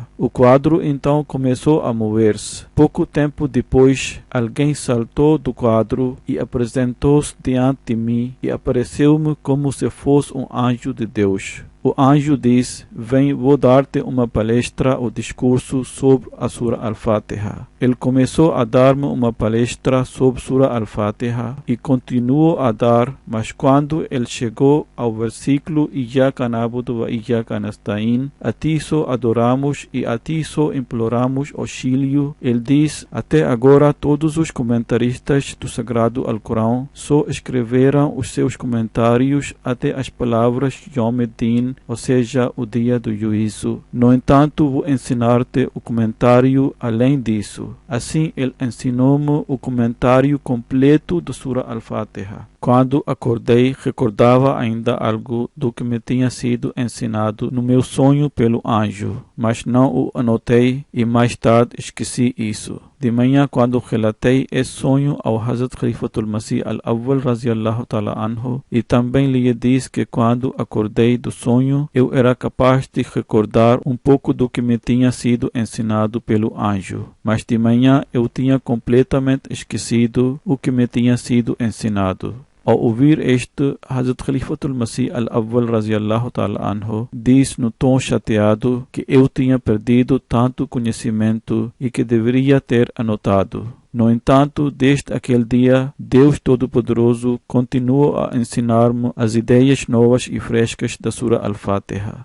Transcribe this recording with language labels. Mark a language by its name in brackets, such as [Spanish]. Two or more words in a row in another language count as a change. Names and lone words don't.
[Portuguese] O quadro então começou a mover-se. Pouco tempo depois, alguém saltou do quadro e apresentou-se diante de mim e apareceu-me como se fosse um anjo de Deus. O anjo disse: vem, vou dar-te uma palestra ou discurso sobre a Sura Al-Fatiha. Ele começou a dar-me uma palestra sobre Sura Al-Fatiha e continuou a dar, mas quando ele chegou ao versículo [Arabic] إياك نعبد وإياك نستعين, [Portuguese] a ti só adoramos e a ti só imploramos auxílio, ele disse: até agora todos os comentaristas do Sagrado Alcorão só escreveram os seus comentários até as palavras [Arabic] يوم الدين, [Portuguese] ou seja, o dia do juízo. No entanto, vou ensinar-te o comentário além disso. Assim, ele ensinou-me o comentário completo da Sura Al-Fatiha. Quando acordei, recordava ainda algo do que me tinha sido ensinado no meu sonho pelo anjo, mas não o anotei e mais tarde esqueci isso. De manhã, quando relatei esse sonho ao Hazrat Khalifatul Masih al-Awwal [Arabic] رضي الله تعالى عنه, [Portuguese] e também lhe disse que quando acordei do sonho, eu era capaz de recordar um pouco do que me tinha sido ensinado pelo anjo, mas de manhã eu tinha completamente esquecido o que me tinha sido ensinado. Ao ouvir este, Hazrat Khalifatul Masih al-Awwal [Arabic] رضي الله تعالى عنه [Portuguese] disse no tom chateado que eu tinha perdido tanto conhecimento e que deveria ter anotado. No entanto, desde aquele dia, Deus Todo-Poderoso continua a ensinar-me as ideias novas e frescas da Surah Al-Fatiha.